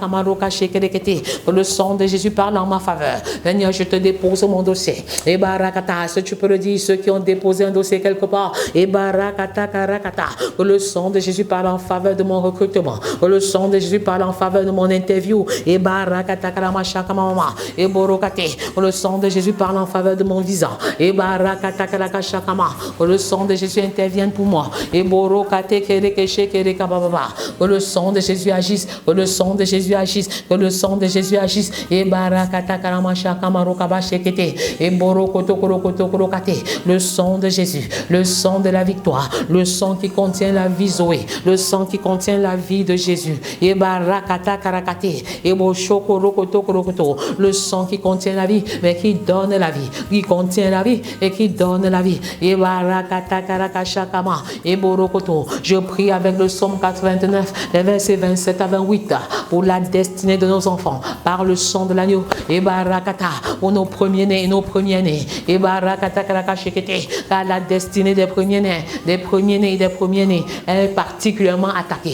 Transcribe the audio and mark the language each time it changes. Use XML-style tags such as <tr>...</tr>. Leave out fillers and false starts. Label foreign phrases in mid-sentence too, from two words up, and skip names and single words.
<fr>Que le sang de Jésus parle en ma faveur. Seigneur, je te dépose mon dossier. Et barakata, si tu peux le dire, ceux qui ont déposé un dossier quelque part. Et barakata karakata. Que le sang de Jésus parle en faveur de mon recrutement. Que le sang de Jésus parle en faveur de mon interview. Et barakata karamashaka mama. Et borokate. Que le sang de Jésus parle en faveur de mon visa. Et barakata karakashakama. Que le sang de Jésus intervienne pour moi. Et borokate kerekeshe kerekababa. Que le sang de Jésus agisse. Que le sang de Jésus agisse. Que le sang de Jésus agisse. Et barakata karamashaka marokabashekete. Et borokoto korokoto korokate. Le sang de Jésus. Le sang de la victoire. Le sang qui contient la vie Zoé. Le sang qui contient la vie de Jésus. Et barakata karakate. Et boshokorokoto korokoto. Le sang qui contient la vie, mais qui donne la vie. Qui contient la vie et qui donne la vie. Et barakata karakashakama. Et borokoto. Je prie avec le psaume 89, les versets 27 à 28, pour la destinée de nos enfants, par le sang de l'agneau. Et barakata, pour nos premiers-nés et nos premiers-nés. Et barakata karakashekete, car la destinée des premiers-nés, des premiers-nés et des premiers-nés est particulièrement attaquée.</fr>